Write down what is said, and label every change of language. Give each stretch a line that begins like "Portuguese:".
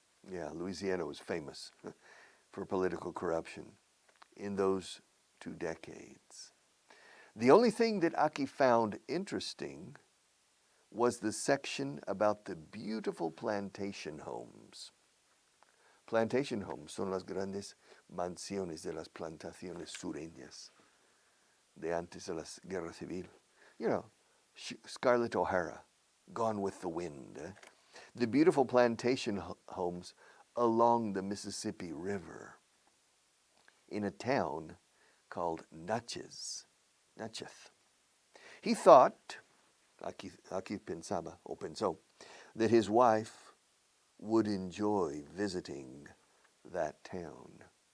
English: Yeah, Louisiana was famous for political corruption in those 2 decades. The only thing that Aki found interesting was the section about the beautiful plantation homes. Plantation homes
Spanish: son las grandes mansiones de las plantaciones sureñas de antes de la Guerra Civil.
English: You know, Scarlett O'Hara, Gone with the Wind. The beautiful plantation homes along the Mississippi River in a town called Natchez. He thought,
Spanish: aquí pensaba, o pensó,
English: that his wife would enjoy visiting that town.